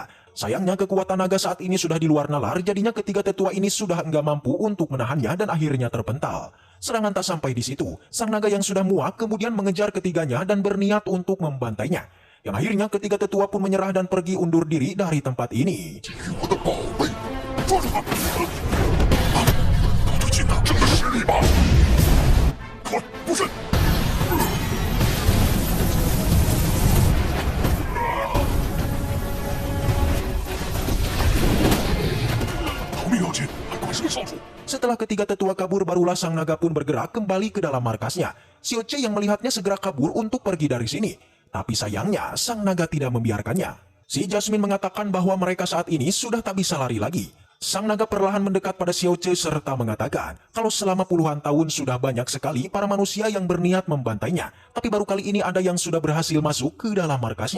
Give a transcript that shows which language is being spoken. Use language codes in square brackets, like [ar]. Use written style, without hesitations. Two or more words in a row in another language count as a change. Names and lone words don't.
[id] Sayangnya kekuatan naga saat ini sudah di luar nalar, jadinya ketiga tetua ini sudah enggak mampu untuk menahannya dan akhirnya terpental. Serangan tak sampai di situ, sang naga yang sudah muak kemudian mengejar ketiganya dan berniat untuk membantainya. Yang akhirnya ketiga tetua pun menyerah dan pergi undur diri dari tempat ini. [zh] 我的宝贝，抓住他！拿出尽他这个实力吧！快，不慎！逃命要紧，还管什么少主？ [id] Setelah ketiga tetua kabur, barulah sang naga pun bergerak kembali ke dalam markasnya. Xiaoce yang melihatnya segera kabur untuk pergi dari sini. Tapi sayangnya, sang naga tidak membiarkannya. Si Jasmine mengatakan bahwa mereka saat ini sudah tak bisa lari lagi. Sang naga perlahan mendekat pada Xiao Che serta mengatakan kalau selama puluhan tahun sudah banyak sekali para manusia yang berniat membantainya, tapi baru kali ini ada yang sudah berhasil masuk ke dalam markasnya.